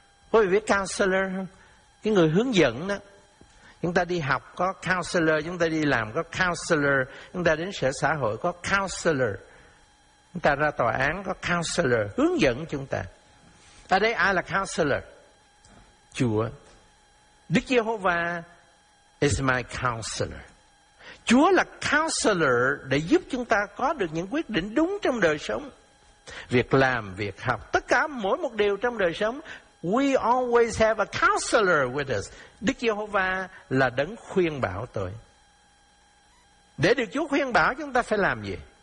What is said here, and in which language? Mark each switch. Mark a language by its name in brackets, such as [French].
[Vietnamese] Quý vị biết counselor không? Cái người hướng dẫn đó. Chúng ta đi học có counselor, chúng ta đi làm có counselor, chúng ta đến sở xã hội có counselor, chúng ta ra tòa án có counselor, hướng dẫn chúng ta. Ở đây ai là counselor? Chúa. [English] Đức Giê-hô-va is my counselor. [Vietnamese] Chúa là counselor để giúp chúng ta có được những quyết định đúng trong đời sống. Việc làm, việc học, tất cả mỗi một điều trong đời sống, [English] we always have a counselor with us. [Vietnamese] Đức Giê-hô-va là đấng khuyên bảo tôi. Để được Chúa khuyên bảo chúng ta phải làm gì?